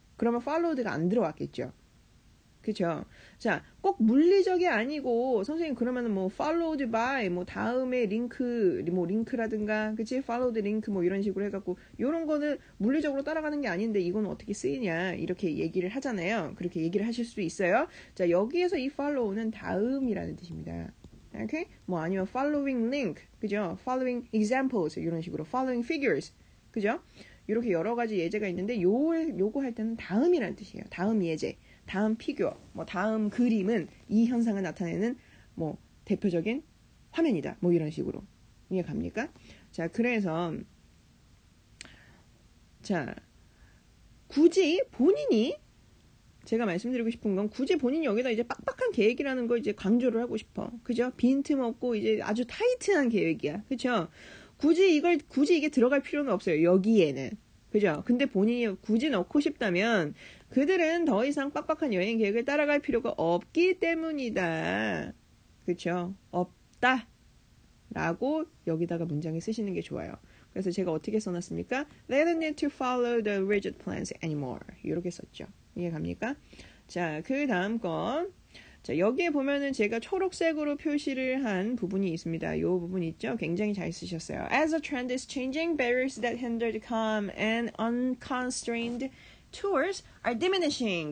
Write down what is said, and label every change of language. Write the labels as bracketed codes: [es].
[ko] 그러면 followed가 안 들어왔겠죠. 그쵸? 자, 꼭 물리적이 아니고, 선생님, 그러면은 followed by, 다음에 링크라든가, 그치? followed link, 이런 식으로 해갖고, 요런 거는 물리적으로 따라가는 게 아닌데, 이건 어떻게 쓰이냐, 이렇게 얘기를 하잖아요. 그렇게 얘기를 하실 수도 있어요. 자, 여기에서 이 follow는 다음이라는 뜻입니다. 오케이? 아니면 following link, 그죠? following examples, 이런 식으로, following figures, 그죠? 이렇게 여러 가지 예제가 있는데, 요거 할 때는 다음이라는 뜻이에요. 다음 예제. 다음 피규어, 다음 그림은 이 현상을 나타내는 대표적인 화면이다. 이런 식으로. 이해 갑니까? 자, 그래서 자, 굳이 본인이 제가 말씀드리고 싶은 건 굳이 본인이 여기다 이제 빡빡한 계획이라는 걸 이제 강조를 하고 싶어. 그죠? 빈틈없고 이제 아주 타이트한 계획이야. 그죠? 굳이 이게 들어갈 필요는 없어요. 여기에는. 그죠? 근데 본인이 굳이 넣고 싶다면 그들은 더 이상 빡빡한 여행 계획을 따라갈 필요가 없기 때문이다. 그쵸? 없다. 라고 여기다가 문장에 쓰시는 게 좋아요. 그래서 제가 어떻게 써놨습니까? [en] They don't need to follow the rigid plans anymore. [ko] 이렇게 썼죠. 이해 갑니까? 자, 그 다음 건. 자, 여기에 보면은 제가 초록색으로 표시를 한 부분이 있습니다. 이 부분 있죠? 굉장히 잘 쓰셨어요. [en] As the trend is changing, barriers that hindered calm and unconstrained tours are diminishing.